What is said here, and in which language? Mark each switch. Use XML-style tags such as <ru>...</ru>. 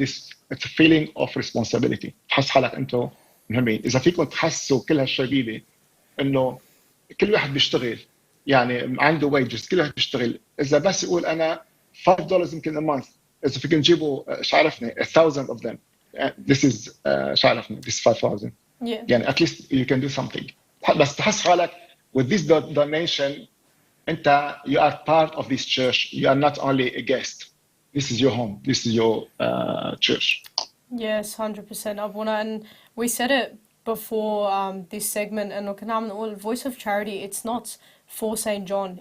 <en>It's a feeling of responsibility.</en> <ar>تحس حالك أنتم مهمين. إذا فيكم تحسوا كل هالشبيبة إنه كل واحد بيشتغل، يعني عنده wages، كل واحد بيشتغل. إذا بس يقول أنا $5 يمكن</ar> <en>a month،</en> <ar>إذا فيكم تجيبوا شو عرفني 1,000</ar> <en>of them. This is</en> <ar>شو عرفني</ar> <en>this 5,000.</en> <ar>يعني</ar> <en>at least you can do something.</en> <ar>بس تحس حالك</ar> <en>with this donation</en> <ar>أنت</ar> <en>you are part of this church. You are not only a guest. This is your home. This is your church. Yes, 100% Abuna, and we said it before this segment, and</en> <ar>كنا عم نقول</ar> <en>Voice of Charity, it's not for St. John.</en>